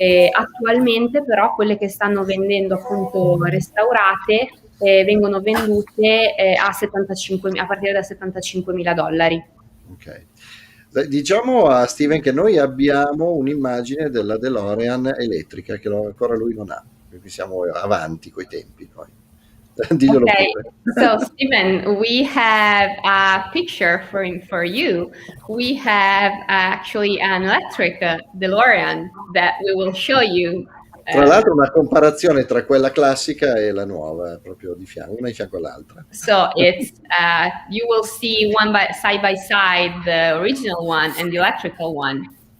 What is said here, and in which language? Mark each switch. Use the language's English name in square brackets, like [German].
[Italian] Attualmente però quelle che stanno vendendo appunto restaurate vengono vendute a partire da $75.000. Ok. Diciamo a Steven che noi abbiamo un'immagine della DeLorean elettrica che ancora lui non ha, quindi siamo avanti coi tempi noi. Diglielo pure. [English] So Steven, we have a picture for you. We have actually an electric DeLorean that we will show you. [Italian] Tra l'altro una comparazione tra quella classica e la nuova, proprio di fianco, una di fianco all'altra. [English] So it's you will see side by side the original one and the electrical one.